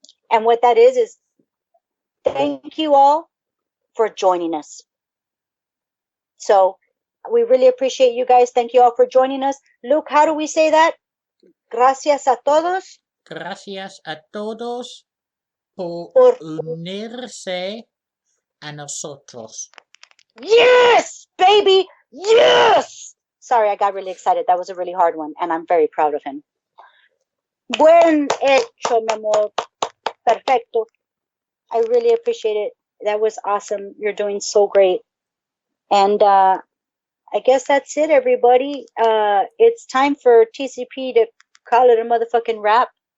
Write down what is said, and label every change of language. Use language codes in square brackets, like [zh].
[en] And what that is thank you all for joining us. So we really appreciate you guys. Thank you all for joining us. Luke, how do we say that? [es] Gracias a todos. Gracias a todos por unirse a nosotros. [en] Yes, baby. Yes. Sorry, I got really excited. That was a really hard one, and I'm very proud of him. [es] Buen hecho, mi amor. Perfecto. [en] I really appreciate it. That was awesome. You're doing so great. And I guess that's it, everybody. It's time for TCP to call it a motherfucking wrap.